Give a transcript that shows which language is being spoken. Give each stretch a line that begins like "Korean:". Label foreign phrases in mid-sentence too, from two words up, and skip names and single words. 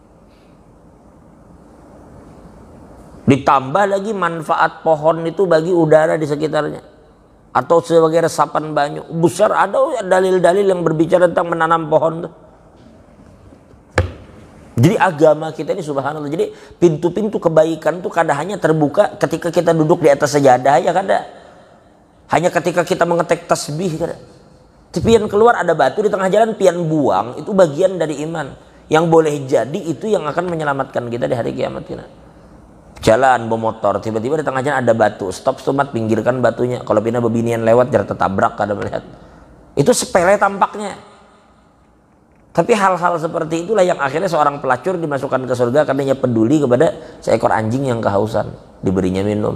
Indonesian: Ditambah lagi manfaat pohon itu bagi udara di sekitarnya, atau sebagai resapan banyu. Besar ada dalil-dalil yang berbicara tentang menanam pohon tuh. Jadi agama kita ini subhanallah. Jadi pintu-pintu kebaikan tuh kada hanya terbuka ketika kita duduk di atas sejadah ya kada. Hanya ketika kita mengetek tasbih kada.
Banjar: Pian keluar ada batu di tengah jalan, pian buang,
Indonesian: itu bagian dari iman. Yang boleh jadi itu yang akan menyelamatkan kita di hari kiamat kita. Jalan bermotor, tiba-tiba di tengah jalan ada batu, stop stomat, pinggirkan batunya.
Banjar: Kalau pina bebinian lewat jangan tertabrak kada melihat.
Indonesian: Itu sepele tampaknya. Tapi hal-hal seperti itulah yang akhirnya seorang pelacur dimasukkan ke surga karena ia peduli kepada seekor anjing yang kehausan, diberinya minum.